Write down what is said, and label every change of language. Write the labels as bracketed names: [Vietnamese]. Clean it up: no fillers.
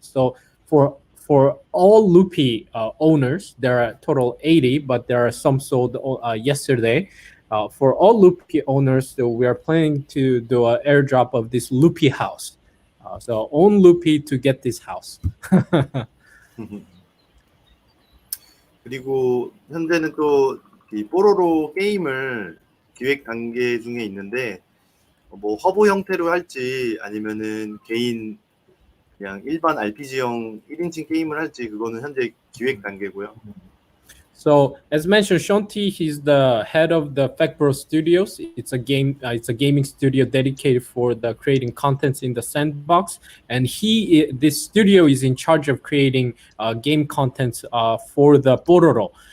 [English] So for all Loopy owners, there are a total 80, but there are some sold yesterday. For all Loopy owners, so we are planning to do an airdrop of this Loopy house. So own Loopy to get this house. [Korean] 그리고 현재는 또 이 뽀로로 게임을 기획 단계 중에 있는데 뭐 허브 형태로 할지 아니면은 개인 그냥 일반 RPG형 1인칭 게임을 할지 그거는 현재 기획 단계고요. [English] So as mentioned, Shanti, he's the head of the Factbro Studios. It's a gaming studio dedicated for the creating contents in the Sandbox, and this studio is in charge of creating game contents for the Pororo.